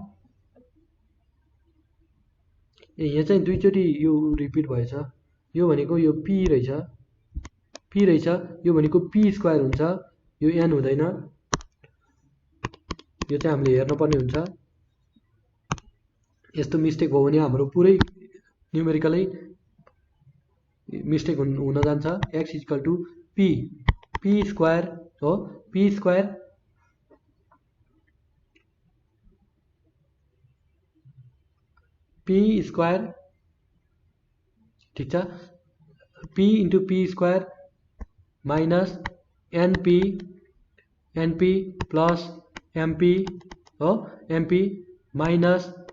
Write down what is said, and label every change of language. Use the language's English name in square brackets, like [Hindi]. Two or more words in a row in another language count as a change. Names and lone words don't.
[Nepali] यहाँ चाहिँ दुईचोटि यो रिपिट भएछ, यो भनेको यो p रहेछ, यो भनेको [English] p square [Nepali] हुन्छ, यो n हुँदैन, यो चाहिँ हामीले हेर्नुपर्ने हुन्छ। यस्तो मिस्टेक भयो भने हाम्रो पुरै [English] numerical mistake [Nepali] हुन जान्छ। [English] x equal to p square हो, p square [Nepali] ठीक छ, [English] p into p square minus np plus mp हो, mp minus